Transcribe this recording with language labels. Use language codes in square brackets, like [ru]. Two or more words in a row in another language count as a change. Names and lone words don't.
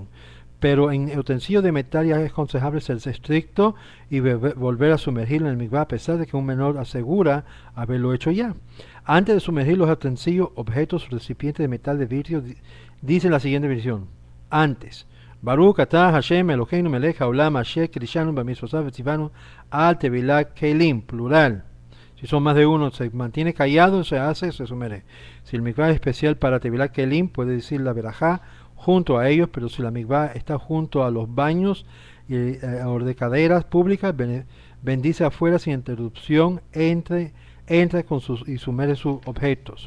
[es] Pero en utensilios de metal ya es aconsejable ser estricto y volver a sumergirlo en el mikvah, a pesar de que un menor asegura haberlo hecho ya. Antes de sumergir los utensilios, objetos, recipientes de metal, de vidrio, dice la siguiente versión: antes, [he] ברוך אתה השם אלוהינו מלך העולם אשר קידשנו במצוותיו וצוונו על טבילת כלים, [es] plural. Si son más de uno, se mantiene callado, se sumerge. Si el mikvah es especial para [he] טבילת כלים, [es] puede decir la verajá junto a ellos, pero si la mikvah está junto a los baños o de caderas públicas, bendice afuera sin interrupción, entra con y sumerge sus objetos.